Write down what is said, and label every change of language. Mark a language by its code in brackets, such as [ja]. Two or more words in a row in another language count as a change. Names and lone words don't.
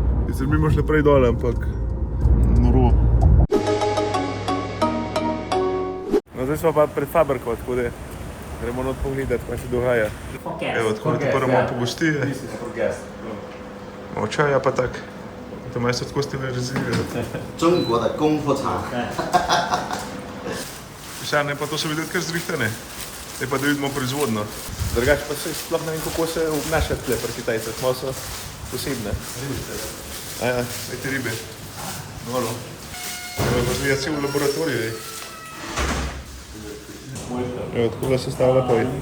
[sl] Sicer mi moš naprej dole, ampak noro. No, zdaj smo pa pred fabriko, tako da gremo not pogledati, kaj se dogaja. Evo, tako da ti prvo malo pogostije. Malo čaja pa tak. To mesto tako ste me rezervirali. [zh] 中国的功夫茶。 [sl] Pisarne pa to so videti kar zrihtane. Zdaj pa da vidimo proizvodno. Drugače pa se sploh ne vem, kako se obnaša tle pri Kitajcih. Malo so posebne. Aja, te ribe. Noro. Evo, pa zgleda cel laboratorij. Evo, tako da se stavlja pa je.